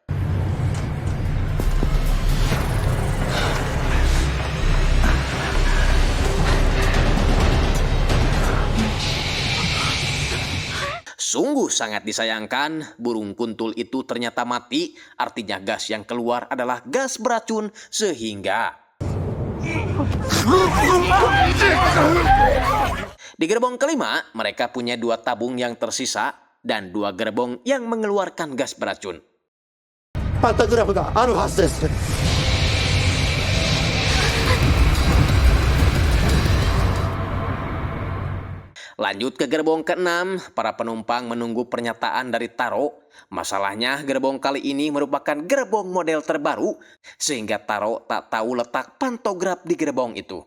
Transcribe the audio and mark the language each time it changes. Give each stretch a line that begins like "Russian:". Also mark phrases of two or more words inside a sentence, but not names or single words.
Indonesian: Sungguh sangat disayangkan, burung kuntul itu ternyata mati, artinya gas yang keluar adalah gas beracun, sehingga di gerbong kelima, mereka punya 2 tabung yang tersisa dan 2 gerbong yang mengeluarkan gas beracun.
Japanese: パンタグラフがあるはずです。
Indonesian: Lanjut ke gerbong ke-6, para penumpang menunggu pernyataan dari Taro. Masalahnya gerbong kali ini merupakan gerbong model terbaru, sehingga Taro tak tahu letak pantograf di gerbong itu.